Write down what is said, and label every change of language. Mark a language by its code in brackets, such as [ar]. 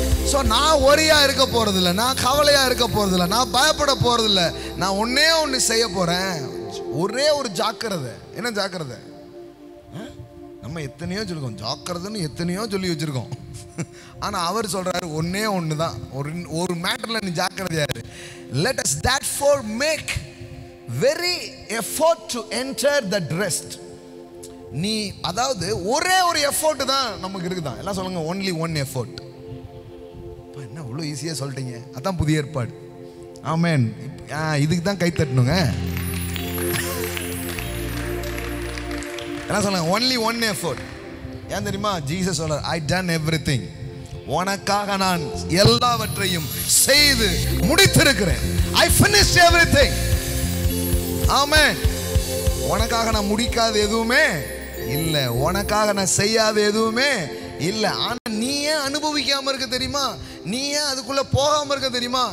[ta] So நான் ஒரியா இருக்க போறதில்லை, நான் கவலையா இருக்க போறதில்லை, நான் பயப்பட போறதில்லை. நான் ஒன்னே ஒன்று செய்ய போறேன். ஒரே ஒரு ஜாக்கிரதை. என்ன ஜாக்கிரதை? நம்ம எத்தனையோ சொல்லிருக்கோம், ஜாக்கிரதைன்னு எத்தனையோ சொல்லி வச்சிருக்கோம். ஆனால் அவர் சொல்றாரு ஒன்னே ஒன்று தான். ஒரு மேட்டர்ல நீ ஜாக்கிரதையா இரு. [en] Let us therefore make very effort to enter that rest. [ta] நீ அதாவது ஒரே ஒரு எஃபோர்ட் தான் நமக்கு இருக்குதான். எல்லாம் சொல்லுங்க, [en] only one effort. [ta] என்ன அவ்வளோ ஈஸியாக சொல்லிட்டீங்க? அதான் புதிய ஏற்பாடு. ஆமென். இதுக்கு தான் கை தட்டணுங்க. என்ன சொல்லுங்க, [en] only one effort. [ta] ஏன் தெரியுமா? ஜீசஸ் சொல்றார், [en] I done everything. [ta] உனக்காக நான் எல்லாவற்றையும் செய்து முடித்திருக்கிறேன். [en] I finished everything. ஆமென். [ta] உனக்காக நான் முடிக்காத எதுவுமே இல்லை, உனக்காக நான் செய்யாத எதுவுமே இல்லை. ஆனா நீ ஏன் அனுபவிக்காம இருக்க தெரியுமா? நீ ஏன் அதுக்குள்ள போகாம இருக்க தெரியுமா?